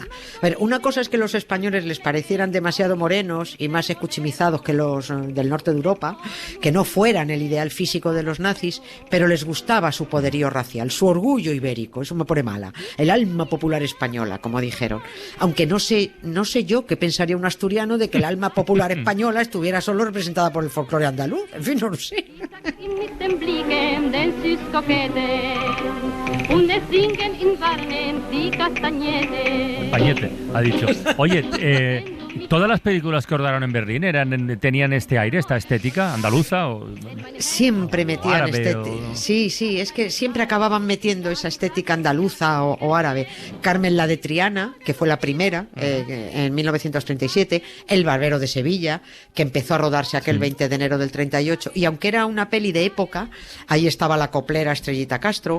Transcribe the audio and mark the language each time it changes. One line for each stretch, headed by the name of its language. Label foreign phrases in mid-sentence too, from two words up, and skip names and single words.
Spanish: A ver, una cosa es que los españoles les parecieran demasiado morenos y más escuchimizados que los del norte de Europa, que no fueran el ideal físico de los nazis, pero les gustaba su poderío racial, su orgullo ibérico, eso me pone mala, el alma popular española, como dijeron. Aunque no sé yo qué pensaría un asturiano de que el alma popular española estuviera solo representada por el folclore andaluz. En fin, no lo sé.
German: Mit dem Blicken den süß Kokette und es singen in Warnen die Kastagnette.
Spanish: Pañete, ha dicho. Oye, ¿todas las películas que rodaron en Berlín tenían este aire, esta estética andaluza? Siempre metían árabe Sí, es que siempre acababan metiendo esa estética andaluza o árabe. Carmen la de Triana, que fue la primera, en 1937, El Barbero de Sevilla, que empezó a rodarse aquel 20 de enero del 38, y aunque era una peli de época, ahí estaba la coplera Estrellita Castro.